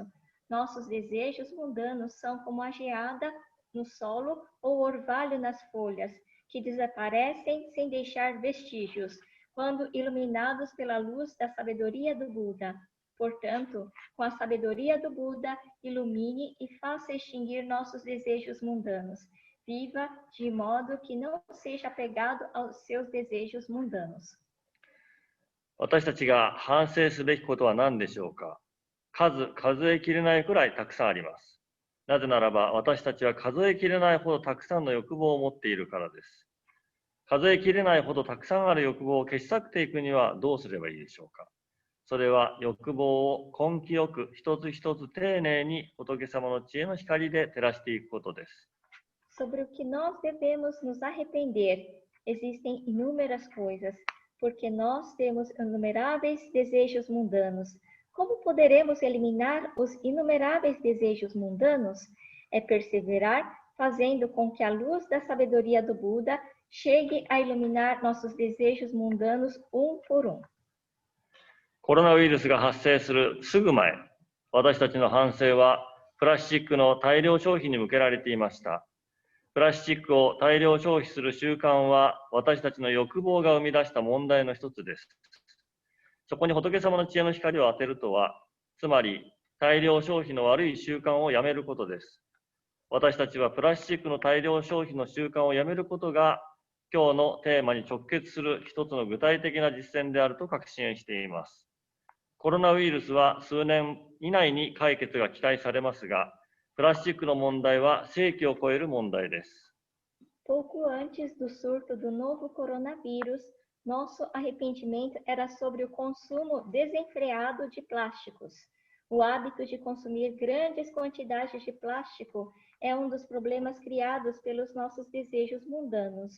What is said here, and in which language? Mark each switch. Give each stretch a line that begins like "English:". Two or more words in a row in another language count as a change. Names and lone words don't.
Portuguese: Nossos desejos mundanos são como a geada no solo ou orvalho nas folhas, que desaparecem sem deixar vestígios, quando iluminados pela luz da sabedoria do Buda. Portanto, com a sabedoria do Buda, ilumine e faça extinguir nossos desejos mundanos. Viva de modo que não seja apegado aos seus desejos mundanos.
Japanese: 私たちが反省すべきことは何でしょうか。数えきれないくらいたくさんあります。なぜならば私たちは数えきれないほどたくさんの欲望を持っているからです。数えきれないほどたくさんある欲望を消し去っていくにはどうすればいいでしょうか。それは欲望を根気よく一つ一つ丁寧に仏様の知恵の光で照らしていくことです。
Portuguese: Sobre o que nós devemos nos arrepender, existem inúmeras coisas, porque nós temos inumeráveis desejos mundanos. Como poderemos eliminar os inumeráveis desejos mundanos? É perseverar, fazendo com que a luz da sabedoria do Buda chegue a iluminar nossos desejos mundanos por um.
Japanese: コロナウイルスが発生するすぐ前、私たちの反省はプラスチックの大量消費に向けられていました。プラスチックを大量消費する習慣は私たちの欲望が生み出した問題の一つです。そこに仏様の知恵の光を当てるとは、つまり大量消費の悪い習慣をやめることです。私たちはプラスチックの大量消費の習慣をやめることが、今日のテーマに直結する一つの具体的な実践であると確信しています。コロナウイルスは数年以内に解決が期待されますが、プラスチックの問題は世紀を超える問題です。
Portuguese: Pouco antes do surto do novo coronavírus, nosso arrependimento era sobre o consumo desenfreado de plásticos. O hábito de consumir grandes quantidades de plástico é um dos problemas criados pelos nossos desejos mundanos.